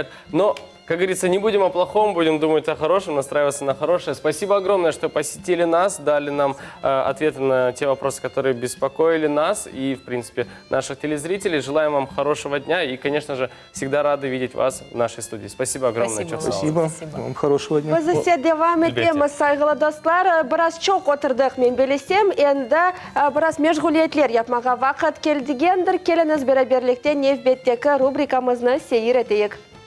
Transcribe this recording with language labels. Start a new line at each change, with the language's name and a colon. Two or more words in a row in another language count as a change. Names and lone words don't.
Russian: Но, как говорится, не будем о плохом, будем думать о хорошем, настраиваться на хорошее. Спасибо огромное, что посетили нас, дали нам ответы на те вопросы, которые беспокоили нас и, в принципе, наших телезрителей. Желаем вам хорошего дня и, конечно же, всегда рады видеть вас в нашей студии. Спасибо огромное. Спасибо. Спасибо. Вам хорошего дня.
Crimean Tatar: Biz ise devam etemiz, saygılı dostlar. Biraz çok oturduk, men bilsem, endi biraz meşguliyetler yapmağa vaqt keldigendir. Keliniz beraberlikte Nevbetdeki rubrikamızны seyir eteyik.